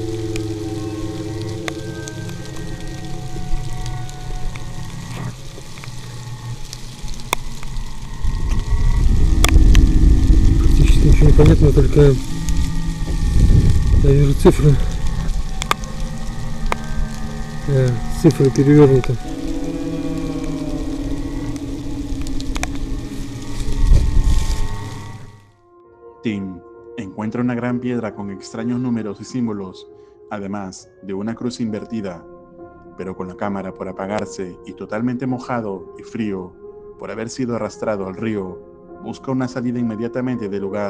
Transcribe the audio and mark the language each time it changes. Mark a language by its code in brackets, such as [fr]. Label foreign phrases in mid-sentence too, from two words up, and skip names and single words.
[ru] Практически ничего не понятно, только я вижу цифры. Цифры перевернуты. [es] Tim encuentra una gran piedra con extraños números y símbolos, además de una cruz invertida, pero con la cámara por apagarse y totalmente mojado y frío por haber sido arrastrado al río, busca una salida inmediatamente del lugar.